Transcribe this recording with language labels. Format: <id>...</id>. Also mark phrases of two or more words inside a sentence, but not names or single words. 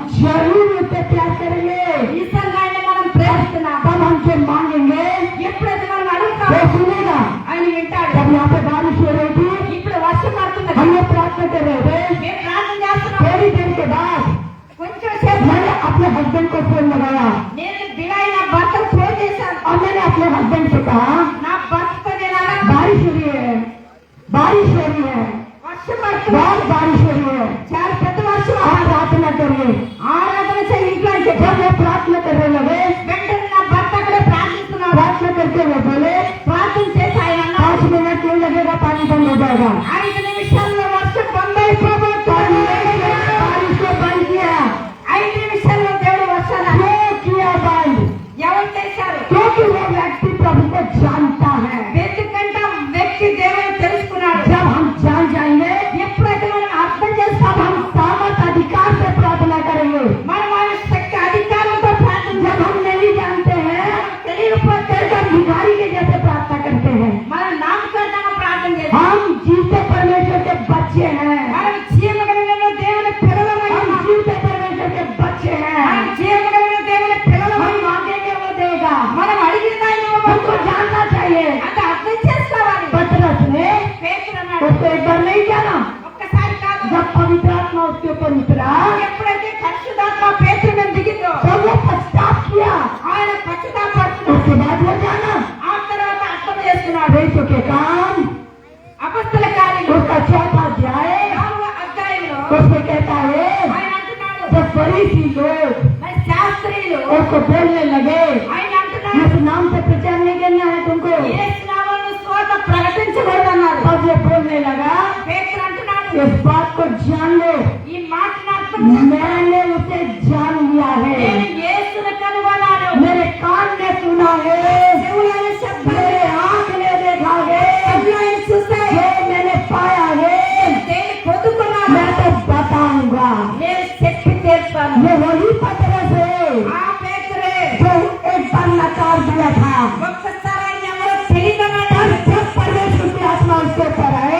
<hi>जरूर उससे प्यार करेंगे।</hi> <te>ఈ సంఘాన్ని మనం ప్రేమిస్తున్నాం.</te> <hi>तब हमसे मांगेंगे</hi> <te>ఎప్పుడైతే మనం అడుగుతాం</te> <hi>वो सुनेगा।</hi> <te>ఆయన వింటాడు.</te> <hi>जब यहाँ पे बारिश हो रही थी</hi> <te>ఇప్పుడు వర్షం పడుతున్నది,</te> <hi>हम लोग प्रार्थना कर रहे थे।</hi> <te>మేము ప్రార్థన చేస్తున్నాం.</te> <hi>थोड़ी देर के बाद</hi> <te>కొంచెం సేపు</te> <hi>मैंने अपने हस्बैंड को फोन लगाया</hi> <te>నేను బిలాయి నా భర్తకు ఫోన్ చేశాను.</te> <hi>और मैंने अपने हस्बैंड से कहा</hi> <te>నా భర్తతో నేను అన్నాను,</te> <hi>बारिश हो रही है, बारिश हो रही है,</hi> <te>వర్షం పడుతుంది,</te> <hi>बहुत बारिश हो रही है,</hi> <te>చాలా పెద్ద వర్షం,</te> <hi>आप प्रार्थना करिए।</hi> <te>ఆరాధన చేయి ఇంట్లో అని చెప్పి</te> <hi>जब वो प्रार्थना करने लगे</hi> <te>వెంటనే నా భర్త అక్కడే ప్రార్థిస్తున్నాడు.</te> <hi>प्रार्थना करके वो बोले</hi> <te>ప్రార్థన చేసి ఆయన అన్నాడు,</te> <hi>5 मिनट नहीं लगेगा, पानी बंद हो जाएगा।</hi> <te>5 నిమిషాల్లో వర్షం బంద్ అయిపోబోతుంది.</te> <hi>बारिश को बंद किया।</hi> <te>5 నిమిషాల్లో దేవుడు వర్షాన్ని</te> <hi>क्यों किया बंद?</hi> <te>ఎవరు చేశారు?</te> <hi>क्योंकि वो व्यक्ति प्रभु को जानता है।</hi> <te>ఎందుకంటే వ్యక్తి దేవుని తెలుసుకున్నాడు.</te> <hi>जब हम जान जाएंगे</hi> <te>ఎప్పుడైతే మనం అర్థం</te> <hi>तब</hi> <te>చేస్తామో</te> <hi>हम सामर्थ अधिकार से प्रार्थना करेंगे।</hi> <te>మనం మన శక్తి అధికారంతో ప్రార్థన</te> <hi>जब हम नहीं जानते हैं</hi> <te>తెలియకపోతే</te> <hi>तब भिखारी के जैसे प्रार्थना करते हैं।</hi> <te>మనం నామకరణంగా ప్రార్థన చేస్తాం.</te> <hi>हम जीते परमेश्वर के बच्चे हैं।</hi> <te>మనం జీవగలిగిన దేవుని పిల్లలమై</te> <hi>हम</hi> <te>ఉన్నాం.</te> <hi>जीते परमेश्वर के बच्चे हैं।</hi> <te>మనం జీవగలిగిన దేవుని పిల్లలమై</te> <hi>हम मांगेंगे वो देगा।</hi> <te>మనం అడిగిన</te> <hi>हमको जानना चाहिए।</hi> <te>అంటే అర్థం చేసుకోవాలి.</te> <hi>पतरस ने</hi> <te>పేతురు అన్నాడు,</te> <hi>उसको एक बार नहीं जाना।</hi> <te>ఒక్కసారి కాదు,</te> <hi>जब पवित्र आत्मा उसके ऊपर उतरा</hi> <te>ఎప్పుడైతే పరిశుద్ధాత్మ పేతురు మీద దిగిందో</te> <hi>तब वो पश्चाताप किया।</hi> <te>ఆయన పశ్చాత్తాపడుతున్నాడు.</te> <hi>उसके बाद वो जाना</hi> <te>ఆ తర్వాత అర్థం చేసుకున్నాడు.</te> <hi>प्रेरितों के काम</hi> <te>అపొస్తల కార్యాలు</te> <hi>उसका 4वां अध्याय</hi> <te>4వ అధ్యాయంలో</te> <hi>उसमें कहता है</hi> <te>ఆయన అంటున్నాడు,</te> <hi>जब फरीसी लोग</hi> <te>మరి శాస్త్రీయులు</te> <hi>उसको बोलने लगे</hi> <te>ఆయన అంటున్నాడు,</te> <hi>इस नाम से प्रचार नहीं करना है तुमको,</hi> <te>యేసు నామమున స్వాత ప్రకటించబడన్నారు.</te> <hi>तब वो बोलने लगा</hi> <te>పేతురు అంటున్నాడు,</te> <hi>इस बात को जान लो,</hi> <te>ఈ మాటను అర్థం</te> <hi>मैंने उसे जान लिया है,</hi> <te>నేను యేసును కనుగొన్నాను.</te> <hi>मेरे कान ने सुना है,</hi> <te>చెవులైన శబ్దం,</te> <hi>मेरे आंख ने देखा है,</hi> <te>కళ్ళైన చూశాయి,</te> <hi>जो मैंने पाया है</hi> <te>దేని పొందుకున్నాను,</te> <hi>मैं तो बताऊंगा।</hi> <te>నేను చెప్పి తీర్చాను.</te> <hi>ये वही पतरस है</hi> <te>ఆ పేతురే</te> <hi>जो एक बार नकार दिया था।</hi> <te>ఒక్కసారి ఆయన ఎవరో తెలియదన్నాడు.</te> <hi>और जब परमेश्वर की आत्मा उसके ऊपर आए</hi>